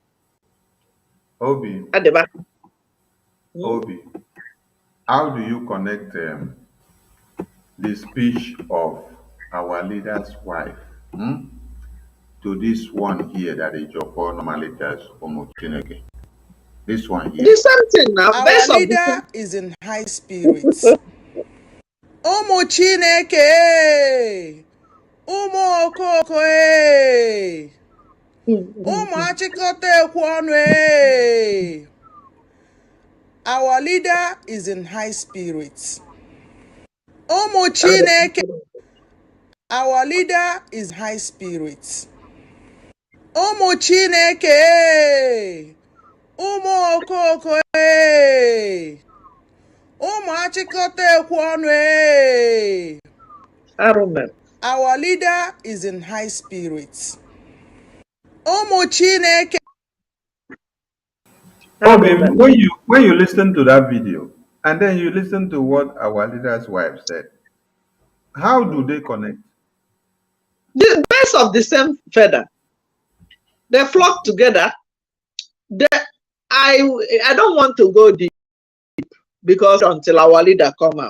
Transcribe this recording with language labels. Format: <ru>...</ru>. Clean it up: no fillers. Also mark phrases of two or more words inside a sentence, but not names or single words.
<en>Obi, how do you connect the speech of our leader's wife to this one here that EJIOFOR normally tells Chineke? This one here. The same thing now. Our leader is in high spirits.</en> <ig>Ụmụ Chineke, ụmụ okoko, ụmụ achịkọta ekwu ọnụ.</ig> <en>Our leader is in high spirits.</en> <ig>Ụmụ Chineke,</ig> <en>our leader is high spirits.</en> <ig>Ụmụ Chineke, ụmụ okoko, ụmụ achịkọta ekwu ọnụ.</ig> <en>Our leader is in high spirits.</en> <ig>Ụmụ Chineke.</ig> <en>Obi, when you listen to that video and then you listen to what our leader's wife said, how do they connect? The birds of the same feather. They flock together. I don't want to go deep because until our leader come out.</en>